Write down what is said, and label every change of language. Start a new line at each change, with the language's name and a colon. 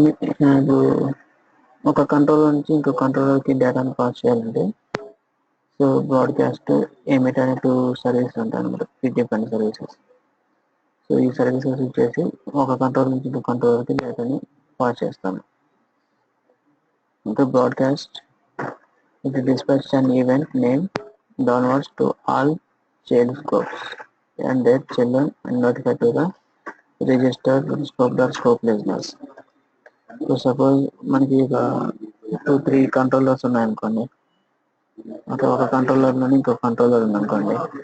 Telugu: ఇప్పుడు ఒక కంట్రోలర్ నుంచి ఇంకో కంట్రోలర్కి డేటాను పాస్ చేయాలంటే సో బ్రాడ్కాస్ట్ ఎమిట్ అనే 2 సర్వీసెస్ ఉంటాయి అన్నమాట, డిఫరెంట్ సర్వీసెస్. సో ఈ సర్వీసెస్ వచ్చేసి ఒక కంట్రోలర్ నుంచి ఇంకో కంట్రోలర్కి డేటాని పాస్ చేస్తాను.
English: The broadcast is dispatched an event name downwards to all child scopes and their children and notified to the registered scoped or scope listeners.
Telugu: So suppose మనకి ఒక 2-3 controllers ఉన్నాయనుకోండి, ఒక కంట్రోలర్ నుండి ఇంకో కంట్రోలర్ ఉందనుకోండి.